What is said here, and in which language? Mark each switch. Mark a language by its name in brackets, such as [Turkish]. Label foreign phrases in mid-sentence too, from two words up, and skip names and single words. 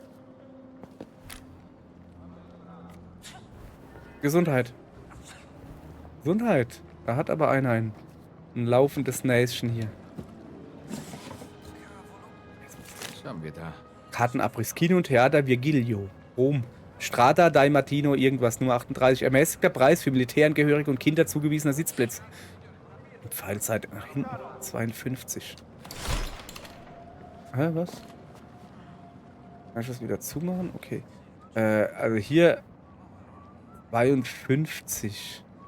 [German] Gesundheit. Gesundheit. Da hat aber einer ein laufendes Näschen hier. Was haben wir da? Kartenabriss. Kino und Theater Virgilio. Rom. Strada dai Martino irgendwas. Nummer 38. Ermäßigter Preis für Militärangehörige und Kinder zugewiesener Sitzplätze. Pfeilzeit nach hinten. 52. Hä, was? Kann ich das wieder zumachen? Okay. Also hier 52.